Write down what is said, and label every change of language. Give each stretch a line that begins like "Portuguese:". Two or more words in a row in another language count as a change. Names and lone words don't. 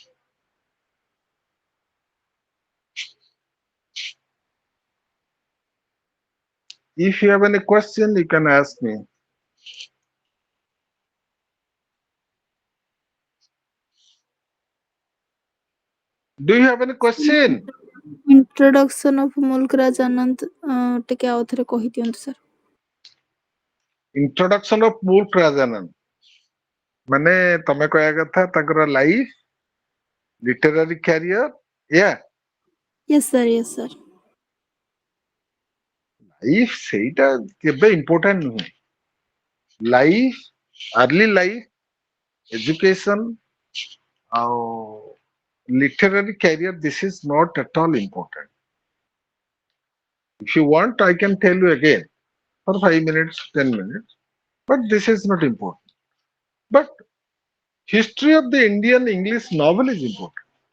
English: If you have any question, you can ask me. Do you have any question? Introduction of Mulk Raj Anand
Odia: ଟିକେ ଆଉ ଥରେ କହିଦିଅନ୍ତୁ ସାର୍।
English: Introduction of Mulk Rajanan.
Odia: ମାନେ ତମେ କହିବା କଥା ତାଙ୍କର ଲାଇଫ,
English: literary career, yeah. Yes sir, yes sir.
Odia: ଲାଇଫ ସେଇଟା କେବେ ଇମ୍ପୋର୍ଟାଣ୍ଟ ନୁହେଁ।
English: life, early life, education ଆଉ literary career, this is not at all important. If you want, I can tell you again for 5 minutes, 10 minutes, but this is not important. But history of the Indian English novel is important.